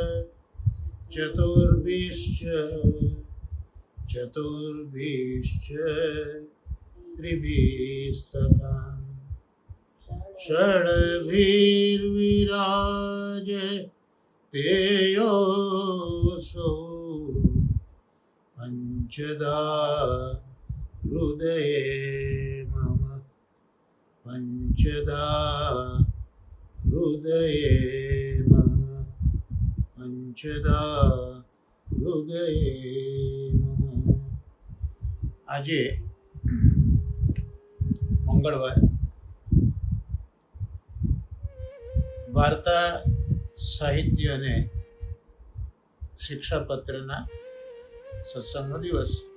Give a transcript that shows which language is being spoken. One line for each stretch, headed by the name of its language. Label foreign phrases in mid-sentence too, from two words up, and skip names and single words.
Sanskrit: त्रिभिस्तथा षड्भिर्विराजते योऽसौ पञ्चदा हृदये मम पञ्चदा हृदये मम પંચદા હૃદયે મમ.
Gujarati: આજે મંગળવાર વાર્તા સાહિત્ય અને શિક્ષાપત્રના સત્સંગનો દિવસ.